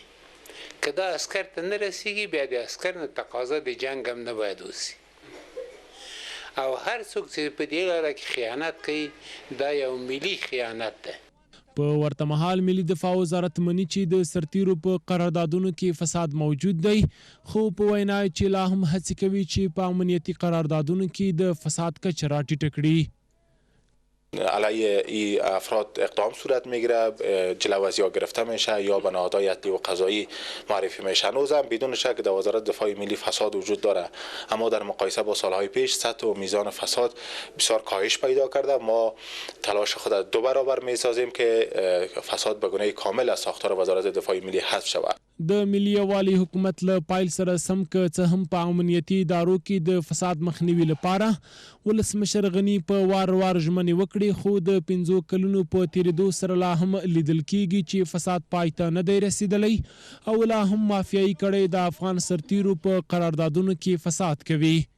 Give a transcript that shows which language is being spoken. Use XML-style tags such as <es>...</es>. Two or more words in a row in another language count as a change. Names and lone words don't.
<ps>که دا عسکر ته نه رسیږي بیا د عسکر نه تقاضا د جنګ هم نه باید وسي، او هر څوک چې په دې لاره کې خیانت کوي دا یو ملي خیانت ده. په ورته مهال ملي دفاع وزارت مني چې د سرتیرو په قراردادونو کې فساد موجود دی، خو په وینا چې لا هم هڅې کوي چې په امنیتي قراردادونو کې د فساد کچه راټیټه کړي.</ps> <fa>علیه این افراد اقدام صورت میگیره، جلو از یا گرفته میشه یا به نهادهای عدلی و قضایی معرفی میشه. هنوزم بدون شک در وزارت دفاع ملی فساد وجود داره، اما در مقایسه با سالهای پیش سطح و میزان فساد بسیار کاهش پیدا کرده. ما تلاش خود را 2 برابر میسازیم که فساد به گونه کامل از ساختار وزارت دفاع ملی حذف شود.</fa> <ps>د ملي یووالي حکومت له پایل سره سم که څه هم په امنیتي ادارو کې د فساد مخنیوي لپاره ولسمشر غني په وار ژمنې وکړې، خو د 5 کلونو په تېرېدو سره لا هم لیدل کیږي چې فساد پای ته نه دی رسېدلی او لا هم مافیایي کړۍ د افغان سرتیرو په قراردادونو کې فساد کوي.</ps>